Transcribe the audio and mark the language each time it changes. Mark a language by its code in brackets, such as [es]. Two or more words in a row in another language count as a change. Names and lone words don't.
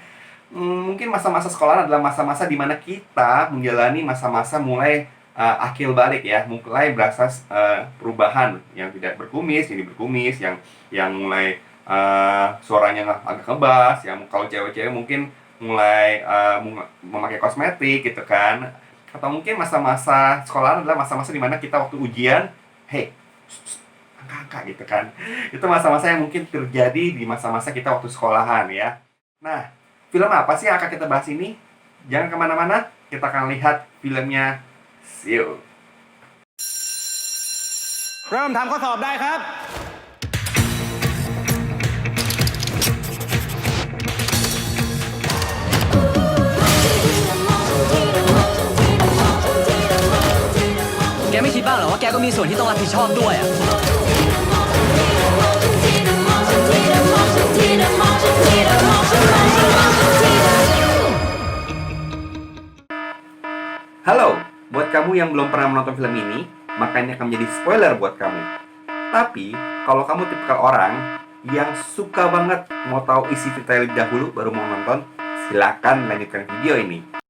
[id] Mungkin masa-masa sekolah adalah masa-masa di mana kita menjalani masa-masa mulai akil balik ya, mulai berasa perubahan yang tidak berkumis jadi berkumis, yang mulai suaranya agak ngebas, yang kalau cewek-cewek mungkin mulai memakai kosmetik gitu kan, atau mungkin masa-masa sekolah adalah masa-masa di mana kita waktu ujian, hey, angka-angka gitu kan. Itu masa-masa yang mungkin terjadi di masa-masa kita waktu sekolahan ya. Nah, film apa sih yang akan kita bahas ini? Jangan kemana-mana, kita akan lihat filmnya. [en] See you. [th] เริ่มทำข้อสอบได้ครับ แกไม่คิดบ้างเหรอว่าแกก็มีส่วนที่ต้องรับผิดชอบด้วยอ่ะ [id] Halo, buat kamu yang belum pernah menonton film ini, makanya akan menjadi spoiler buat kamu. Tapi, kalau kamu tipikal orang yang suka banget mau tahu isi cerita lebih dahulu baru mau nonton, silakan lanjutkan video ini.